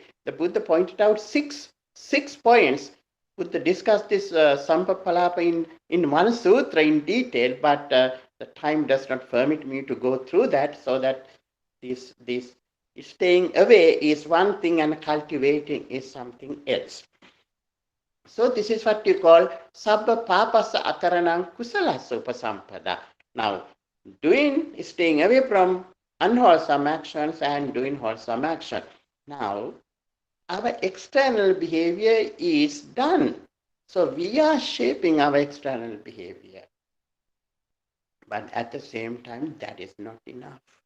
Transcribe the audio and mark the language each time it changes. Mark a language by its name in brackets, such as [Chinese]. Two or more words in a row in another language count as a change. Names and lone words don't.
[English] The Buddha pointed out six points. Buddha discussed this Sampapalapa in one sutra in detail, but the time does not permit me to go through that, so that this staying away is one thing and cultivating is something else. So this is what you call [Pali] sabba papasa akaranam kusalasa upasampada. [English] Now, staying away from unwholesome actions and doing wholesome action. Now, our external behavior is done. So we are shaping our external behavior. But at the same time, that is not enough.